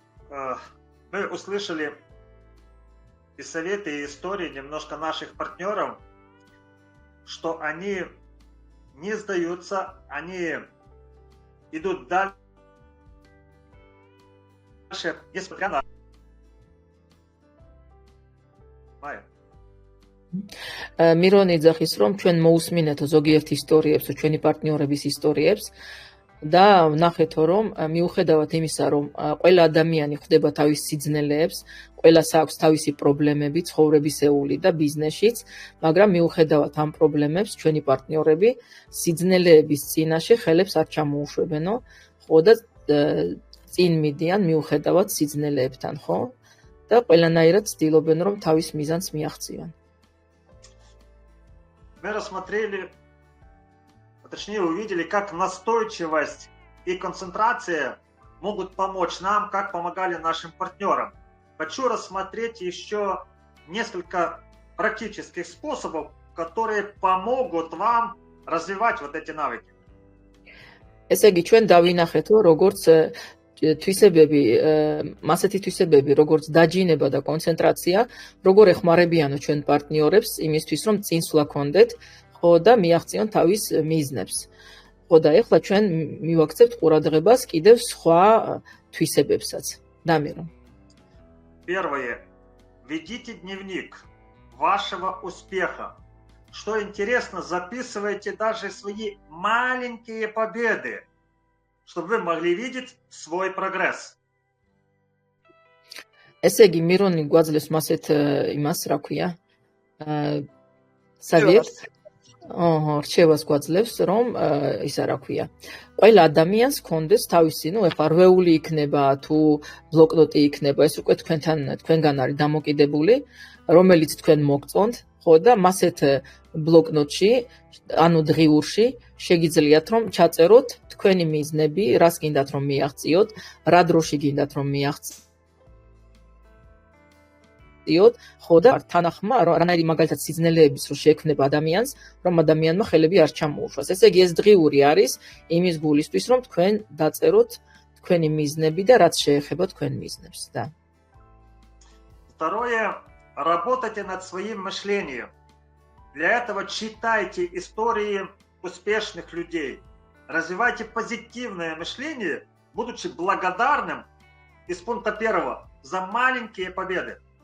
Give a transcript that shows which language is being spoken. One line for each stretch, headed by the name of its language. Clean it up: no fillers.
Russian: Мы услышали и советы, и истории немножко наших партнеров, что они не сдаются, они идут дальше, несмотря на...
Georgian: მირონი ძახის რომ ჩვენ მოусმინეთო ზოგიერთ ისტორიებს, ჩვენი პარტნიორების ისტორიებს და ვნახეთო რომ მიუხედავად იმისა რომ ყველა ადამიანი ხვდება თავის სიძნელეებს, ყველას აქვს თავისი პრობლემები ცხოვრებისეული და ბიზნესშიც, მაგრამ მიუხედავად ამ პრობლემებს ჩვენი პარტნიორები სიძნელეების წინაშე ხელებს არ ჩამოუშვებენო, ხო და წინ მიდიან მიუხედავად სიძნელეებთან, ხო? და ყველანაირად ცდილობენ რომ თავის მიზანს მიაღწიონ.
Russian: Мы рассмотрели, точнее увидели, как настойчивость и концентрация могут помочь нам, как помогали нашим партнерам. Хочу рассмотреть еще несколько практических способов, которые помогут вам развивать вот эти навыки.
Georgian: ესე იგი, ჩვენ დავინახეთ, რომ როგორც თვისებები, მასეთი თვისებები, როგორც დაჯინება და კონცენტრაცია, როგორ ეხმარებიანო ჩვენ პარტნიორებს იმისთვის, რომ წინსვლა ქონდეთ, ხო და მიაღწიონ თავის მიზნებს. ხო და ეხლა ჩვენ მივაქცევთ ყურადღებას კიდევ სხვა თვისებებსაც. დამირო.
Russian: Первое. Ведите дневник вашего успеха. Что интересно, записывайте даже свои маленькие победы, чтобы вы могли видеть свой прогресс.
Georgian: ესე იგი, მირონი გვაძლევს მასეთ იმას, რა ქვია? სავიეტ. რჩევას გვაძლევს, რომ ისა რა ქვია? ყველა ადამიანს კონდეს თავისი, ნუ ეხლა რვეული იქნება თუ ბლოკნოტი იქნება, ეს უკვე თქვენგან არის დამოკიდებული, რომელიც თქვენ მოგწონთ, ხო და მასეთ ბლოკნოტში, ანუ დღიურში შეგიძლიათ რომ ჩაწეროთ თქვენი მიზნები, რას გინდათ რომ მიაღწიოთ, რა დროში გინდათ რომ მიაღწიოთ. ხო და თანახმა რანაირი მაგალითად სიძნელეების რო შეექმნება ადამიანს, რომ ადამიანმა ხელები არ ჩამოუშვას. ესე იგი ეს დღიური არის იმის გულისთვის, რომ თქვენ დაწეროთ თქვენი მიზნები და რაც შეეხება თქვენ მიზნებს, да.
Russian: Второе, работайте над своим мышлением. Для этого читайте истории успешных людей. Развивайте позитивное мышление, будучи благодарным из пункта 1 за маленькие победы.